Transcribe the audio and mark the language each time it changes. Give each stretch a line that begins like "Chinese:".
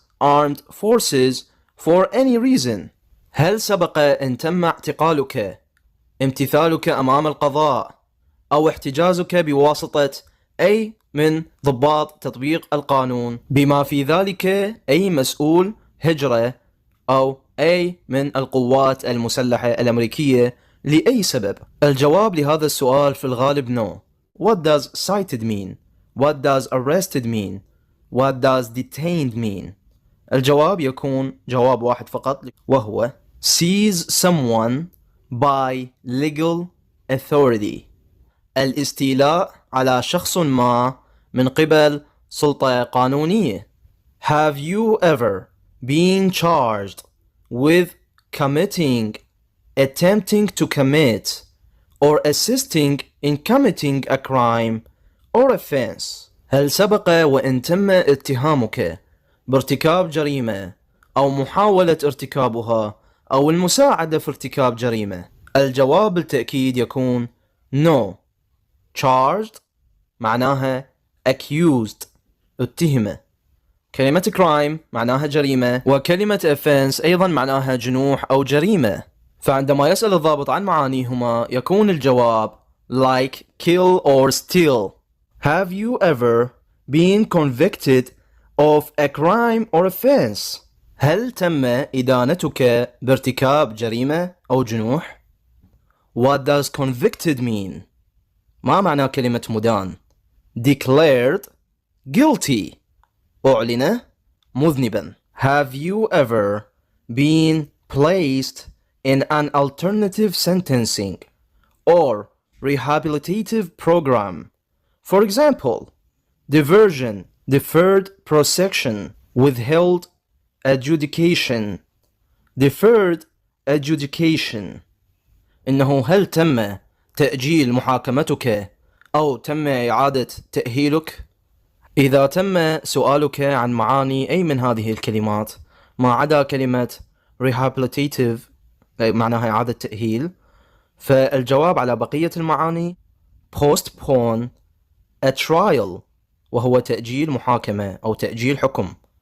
English: Armed Forces for any reason?
Arabic: هل سبق أن تم اعتقالك، امتثالك أمام القضاء، أو احتجازك بواسطة أي من ضباط تطبيق القانون بما في ذلك أي مسؤول هجرة أو أي من القوات المسلحة الأمريكية لأي سبب؟ الجواب لهذا السؤال في الغالب no.
English: What does cited mean? What does arrested mean? What does detained mean?
Arabic: الجواب يكون جواب واحد فقط وهو
English: seize someone by legal authority.
Arabic: الاستيلاء على شخص ما من قبل سلطة قانونية.
English: Have you ever been charged with committing, attempting to commit, or assisting in committing a crime or offense?
Arabic: هل سبق وإن تم اتهامك بارتكاب جريمة أو محاولة ارتكابها أو المساعدة في ارتكاب جريمة؟ الجواب بالتأكيد يكون no. Charged معناها accused اتهمة. كلمة crime معناها جريمة، وكلمة offense أيضا معناها جنوح أو جريمة. فعندما يسأل الضابط عن معانيهما يكون الجواب
English: like kill or steal. Have you ever been convicted of a crime or offense?
Arabic: هل تم إدانتك بارتكاب جريمة أو جنوح؟
English: What does convicted mean?
Arabic: ما معنى كلمة مدان؟
English: Declared guilty.
Arabic: أعلن مذنبا.
English: Have you ever been placed in an alternative sentencing or rehabilitative program? For example, diversion, deferred prosecution, withheld adjudication, deferred adjudication.
Arabic: إنه هل تم تأجيل محاكمتك أو تم إعادة تأهيلك؟ إذا تم سؤالك عن معاني أي من هذه الكلمات ما عدا كلمة rehabilitative معناها إعادة تأهيل، فالجواب على بقية المعاني
English: postpone a trial
Arabic: وهو تأجيل محاكمة أو تأجيل حكم.